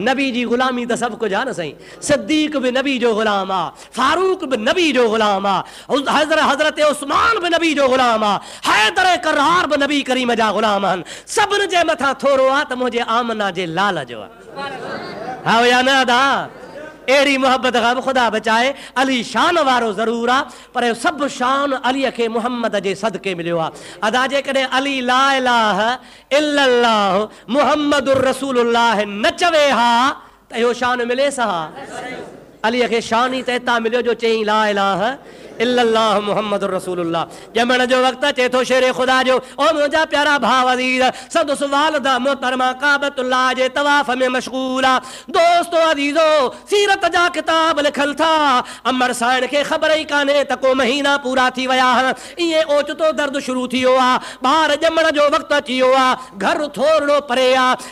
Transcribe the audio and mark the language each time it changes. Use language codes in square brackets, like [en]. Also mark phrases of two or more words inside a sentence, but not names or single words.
[sd] नबी जी ग़ुलामी त सभु कुझु आहे न साईं। सिद्दीक़ बि नबी जो ग़ुलाम आहे, फारूक बि नबी जो ग़ुलाम आहे, हज़रत उस्मान बि नबी जो ग़ुलाम आहे, हैदर करार बि नबी करीम जा ग़ुलाम आहिनि। सभिनि जे मथां थोरो आहे त मुंहिंजे आमना जे लाल जो आहे। हा या न अदा? अहिड़ी मोहब्बत खां बि ख़ुदा बचाए। अली शान वारो ज़रूरु आहे, पर सभु शान अलीअ खे मुहम्मद जे सदके मिलियो आहे। अदा जेकॾहिं अली [ar] لا إله إلا الله محمد رسول الله [sd] न चवे हा त इहो शान मिलेसि हा? अलीअ खे शान ई त हितां मिलियो जो चई [ar] لا إله إلا الله محمد رسول الله. [sd] ॼमण जो वक़्तु अचे थो शेर ख़ुदा जो, ओ मुंहिंजा प्यारा भाउ अज़ीज़, संदसि वालिदा मोहतरमा काबतुल्लाह जे तवाफ़ में मशग़ूल आहे। दोस्तो अज़ीज़ो, सीरत जा किताब लिखनि था, अमर साइण खे ख़बर ई कान्हे त को महीना पूरा थी विया आहिनि, ईअं ओचितो दर्द शुरू थी वियो आहे, ॿार ॼमण जो वक़्तु अची वियो आहे, घर थोरो परे आहे।